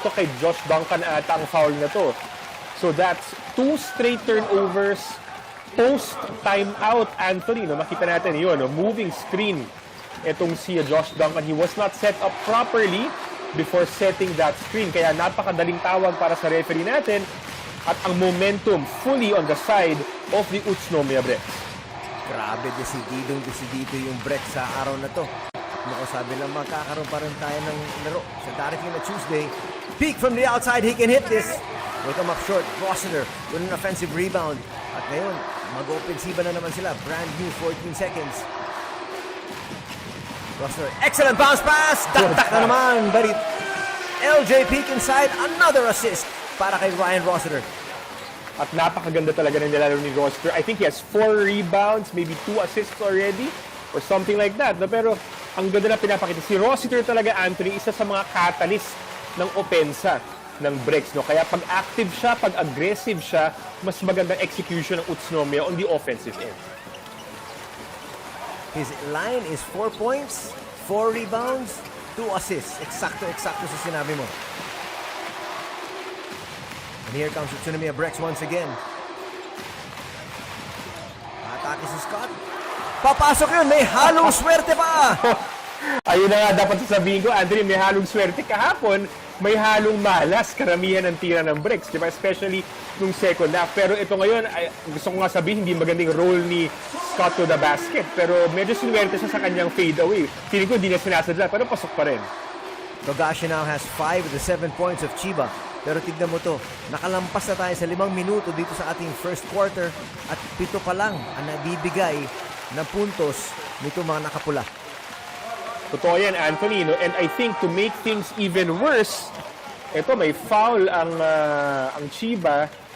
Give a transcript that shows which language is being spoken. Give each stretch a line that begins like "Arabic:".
Filipino: Ito kay Josh Duncan ata ang foul na to.
English: So that's 2 straight turnovers post-timeout, Anthony.
Filipino: No, makita natin yun. No?
English: Moving screen.
Filipino: Itong si
English: Josh Duncan, he was not set up properly before setting that screen.
Filipino: Kaya napakadaling tawag para sa referee natin. At ang momentum
English: fully on the side of the
Filipino: Utsunomiya Brex. Grabe, desidido yung Brex sa araw na to. Naku, sabi lang, magkakaroon pa rin tayo ng laro sa darating na Tuesday.
English: Peak from the outside, he can hit this. Will come up short. Rossiter with an offensive rebound.
Filipino: At ngayon, mag-offensiva na naman sila.
English: Brand new 14 seconds. Rossiter, excellent bounce pass!
Filipino: Dakdak na naman,
English: but LJ Peak inside, another assist
Filipino: para kay
English: Ryan Rossiter.
Filipino: At napakaganda talaga ng nilalaro ni Rossiter.
English: I think he has 4 rebounds, maybe 2 assists already, or something like that.
Filipino: No? Pero ang ganda na pinapakita. Si Rossiter talaga, Anthony, isa sa mga catalyst ng opensa ng Brex. No? Kaya pag active siya, pag aggressive siya, mas magandang execution ng Utsunomiya
English: on the offensive end. His line is 4 points, 4 rebounds, 2 assists.
Filipino: Eksakto sa sinabi mo.
English: And here comes Utsunomiya Brex once again.
Filipino: Atake si Scott. Papasok yun, may halong swerte pa! Ayun na nga dapat sasabihin ko, Anthony, may halong swerte kahapon. may halong malas karamihan ng tira ng Brex, di ba?
English: Especially nung second half.
Filipino: Pero ito ngayon, ay, gusto ko nga sabihin, hindi magandang role ni Scott
English: to the basket.
Filipino: Pero medyo sinuwerte siya sa kanyang fade away. Feeling ko hindi na sinasadya, pero pasok pa rin.
English: Togashi now has 5 of the 7 points of Chiba.
Filipino: Pero tignan mo to, nakalampas na tayo sa 5 minuto dito sa ating first quarter at 7 pa lang ang nabibigay na puntos nito mga nakapula. Totoo yan, Anthony. No?
English: And I think to make things even worse,
Filipino: ito may foul ang
English: Chiba.